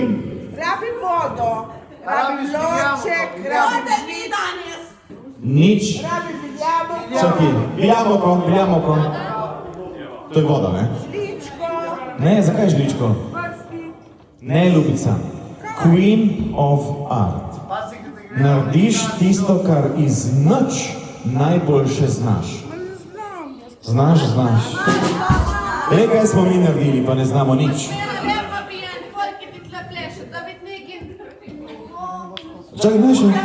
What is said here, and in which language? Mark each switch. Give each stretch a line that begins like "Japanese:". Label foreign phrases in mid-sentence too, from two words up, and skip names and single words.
Slovenian: Rabim vodo, rabim lonček, rabim Nič. rabim jabolko, Čakaj, biljamoko. To je voda, ne? žličko, Ne, zakaj žličko? prsti. Ne, ljubica.
English: Queen of art.
Slovenian: Narediš tisto, kar iz nič najboljše znaš. Znaš. Le, kaj smo mi naredili, pa ne znamo nič. Čakaj, ne še.